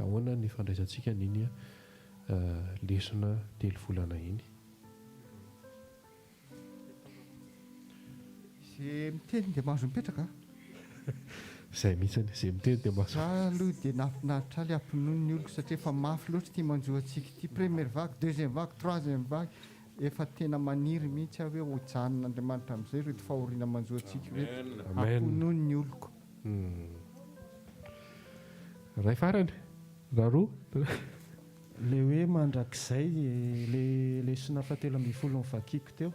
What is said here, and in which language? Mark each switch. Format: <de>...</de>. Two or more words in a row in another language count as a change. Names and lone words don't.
<mg>Ahoana ny fandraisantsika n'iny lesona 3 volana iny. Izay miteny dia mahazo mipetraka. Izay mihitsy izay miteny dia mahazo. Za aloha dia nafinaritra aly ampinono ny oloko satria efa mafy loatra tia manjoa antsika ity.</mg> <fr>Première vague, deuxième vague, troisième vague.</fr> <mg>Efa tena maniry mihitsy aho hoe ho janon'Andriamanitra amin'izay reto fahoriana manjoa antsika reto. Ampinono ny oloko. Ray farany, raha roa. Le hoe mandrakizay le lesona 7:10 vakiko teo.</mg>